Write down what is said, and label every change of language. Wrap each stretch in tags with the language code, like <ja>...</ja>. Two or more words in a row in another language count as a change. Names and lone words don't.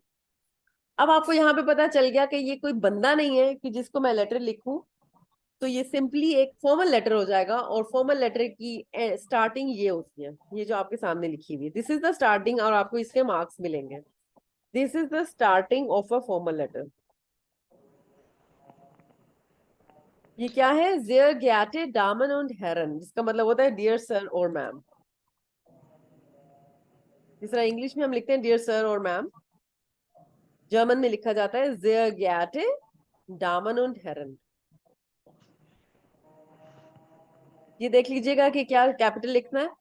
<hi>अब आपको यहाँ पे पता चल गया कि ये कोई बंदा नहीं है कि जिसको मैं लेटर लिखूं, तो ये सिंपली एक फॉर्मल लेटर हो जाएगा। और फॉर्मल लेटर की स्टार्टिंग ये होती है, ये जो आपके सामने लिखी हुई है,</hi> <en>this is the starting,</en> <hi>और आपको इसके मार्क्स मिलेंगे।</hi> <en>this is the starting of a formal letter.</en> <hi>ये क्या है?</hi> <de>Sehr geehrte Damen und Herren,</de> <hi>जिसका मतलब होता है</hi> <en>dear sir</en> <hi>और मैम। जिस तरह इंग्लिश में हम लिखते हैं</hi> <en>dear sir</en> <hi>और मैम, जर्मन में लिखा जाता है</hi> <de>Sehr geehrte Damen und Herren।</de> <hi>ये देख लीजिएगा कि क्या कैपिटल लिखना है।</hi>